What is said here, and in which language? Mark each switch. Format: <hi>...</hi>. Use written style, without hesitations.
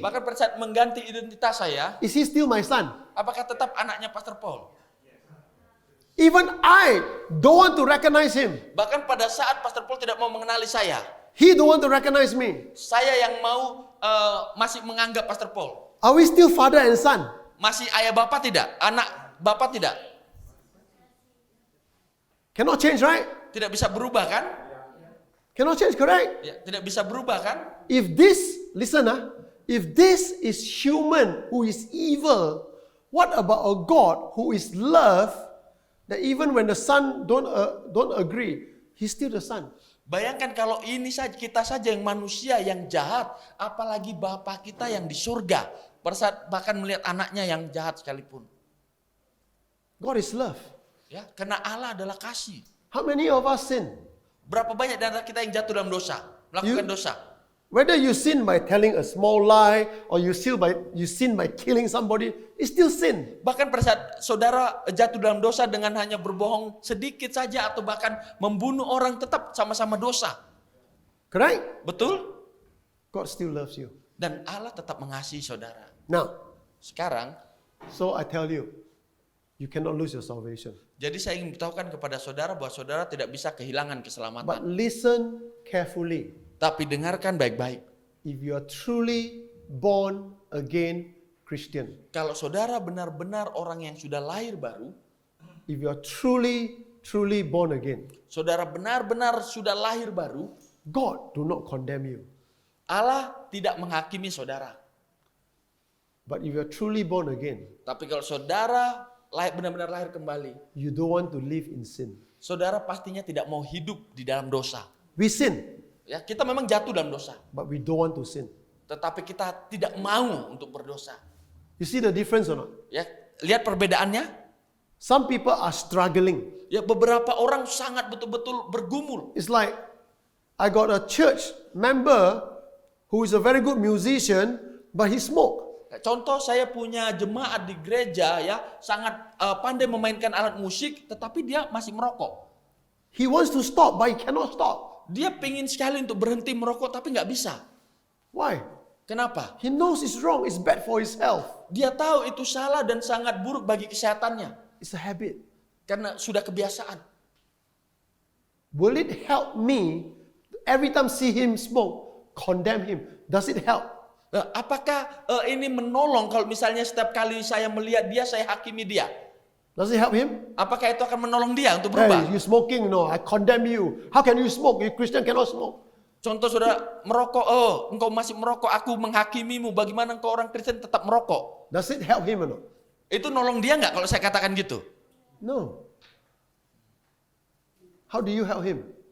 <id>bahkan pada saat mengganti identitas saya,</id> <en>Is he still my son?</en> <id>apakah tetap anaknya Pastor Paul?</id> <en>Even I don't want to recognize him.</en> <id>Bahkan pada saat Pastor Paul tidak mau mengenali saya,</id> <en>He don't want to recognize me.</en> <id>saya yang mau masih menganggap Pastor Paul.</id> <en>Are we still father and son?</en> <id>Masih ayah bapak tidak? Anak bapak tidak?</id> <en>Cannot change, right?</en> <id>Tidak bisa berubah kan?</id> <en>Cannot change, correct?</en> <id>Ya, tidak bisa berubah kan?</id> <en>If this, listen, if this is human who is evil, what about a God who is love, that even when the son don't agree, he's still the son.</en> <id>Bayangkan kalau ini saja kita saja yang manusia yang jahat, apalagi Bapa kita yang di surga, pada saat bahkan melihat anaknya yang jahat sekalipun.</id> <en>God is love.</en> <id>Ya, karena Allah adalah kasih.</id> <en>How many of us sin?</en> <id>Berapa banyak dari kita yang jatuh dalam dosa, melakukan dosa?</id> <en>Whether you sin by telling a small lie or you sin by killing somebody, it's still sin.</en> <id>Bahkan pada saat saudara jatuh dalam dosa dengan hanya berbohong sedikit saja atau bahkan membunuh orang, tetap sama-sama dosa.</id> <en>Correct?</en> <id>Betul?</id> <en>God still loves you.</en> <id>Dan Allah tetap mengasihi saudara.</id> <en>Now,</en> <id>Sekarang,</id> <en>so I tell you, you cannot lose your salvation.</en> <id>jadi saya ingin beritahukan kepada saudara bahwa saudara tidak bisa kehilangan</id> <en>But</en> <id>keselamatan.</id> <en>listen carefully.</en> <id>Tapi dengarkan baik-baik.</id> <en>If you are truly born again Christian,</en> <id>Kalau saudara benar-benar orang yang sudah lahir baru,</id> <en>if you are truly born again,</en> <id>saudara benar-benar sudah lahir baru,</id> <en>God do not condemn you.</en> <id>Allah tidak menghakimi saudara.</id> <en>But if you are truly born again,</en> <id>Tapi kalau saudara benar-benar lahir kembali,</id> <en>you don't want to live in sin.</en> <id>saudara pastinya tidak mau hidup di dalam dosa.</id> <en>We sin,</en> <id>Ya, kita memang jatuh dalam dosa,</id> <en>but we don't want to sin.</en> <id>tetapi kita tidak mau untuk berdosa.</id> <en>You see the difference or not?</en> <id>Ya, lihat perbedaannya.</id> <en>Some people are struggling.</en> <id>Ya, beberapa orang sangat betul-betul bergumul.</id> <en>It's like I got a church member who is a very good musician, but he smoke.</en> <id>Contoh, saya punya jemaat di gereja ya, sangat pandai memainkan alat musik, tetapi dia masih merokok.</id> <en>He wants to stop, but he cannot stop.</en> <id>Dia pingin sekali untuk berhenti merokok, tapi nggak bisa.</id> <en>Why?</en> <id>Kenapa?</id> <en>He knows it's wrong, it's bad for his health.</en> <id>Dia tahu itu salah dan sangat buruk bagi kesehatannya,</id> <en>It's a habit.</en> <id>karena sudah kebiasaan.</id> <en>Will it help me every time see him smoke, condemn him? Does it help?</en> <id>Nah, apakah ini menolong kalau misalnya setiap kali saya melihat dia, saya hakimi dia?</id> <en>Does it help him?</en> <id>Apakah itu akan menolong dia untuk</id> <en>Hey,</en> <id>berubah?</id> <en>you smoking? No, I condemn you. How can you smoke? You Christian cannot smoke.</en> <id>Contoh, saudara merokok, oh engkau masih merokok, aku menghakimimu. Bagaimana engkau orang Kristen tetap merokok?</id> <en>Does it help him or not?</en> <id>Itu nolong dia nggak kalau saya katakan gitu?</id> <en>No. How do you help him?</en>